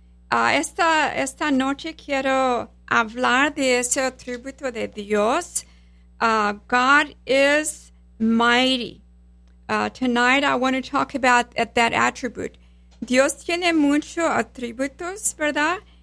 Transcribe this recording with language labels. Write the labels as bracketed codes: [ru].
[es] Esta noche quiero hablar de ese atributo de Dios. [en] God is mighty. Tonight I want to talk about that attribute. [es] Dios tiene muchos atributos, ¿verdad?